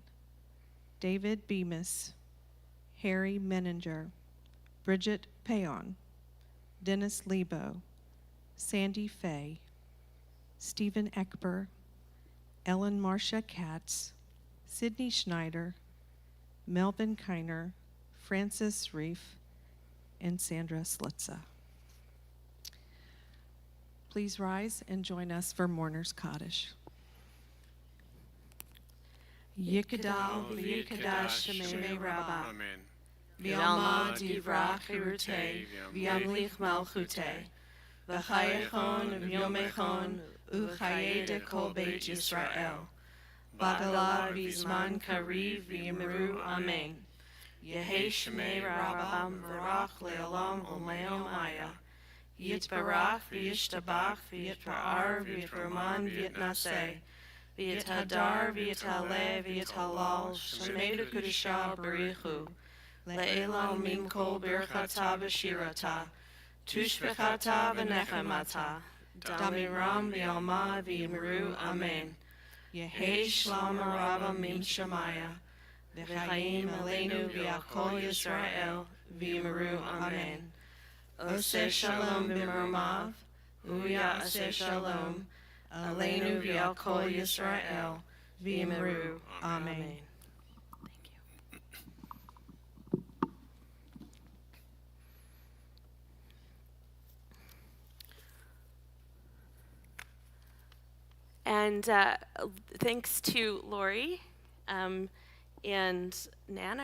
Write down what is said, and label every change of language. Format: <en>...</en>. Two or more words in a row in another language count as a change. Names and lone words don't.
<en>David Bemis, Harry Menninger, Bridget Payon, Dennis Lebo, Sandy Fay, Stephen Eckber, Ellen Marcia Katz, Sydney Schneider, Melvin Kiner, Francis Reef, and Sandra Slitza. Please rise and join us for Mourner's Kaddish.</en> <arc>יתגדל ויתקדש שמיה רבא, Amen. בעלמא די ברא כרעותה, וימליך מלכותה, בחייכון וביומיכון, ובחיי דכל בית ישראל, בעגלא ובזמן קריב ואמרו אמן. יהא שמיה רבא מברך לעלם ולעלמי עלמיא. יתברך וישתבח ויתפאר ויתרומם ויתנשא, ויתהדר ויתעלה ויתהלל שמיה דקודשא בריך הוא, לעלא מן כל ברכתא ושירתא, תשבחתא ונחמתא, דאמירן בעלמא ואמרו אמן. יהא שלמא רבא מן שמיא, וחיים עלינו ועל כל ישראל ואמרו אמן.</arc> <he>עושה שלום במרומיו, הוא יעשה שלום, עלינו ועל כל ישראל, ואמרו, amen.</he> <en>Thank you. And thanks to Lori and Nan.</en>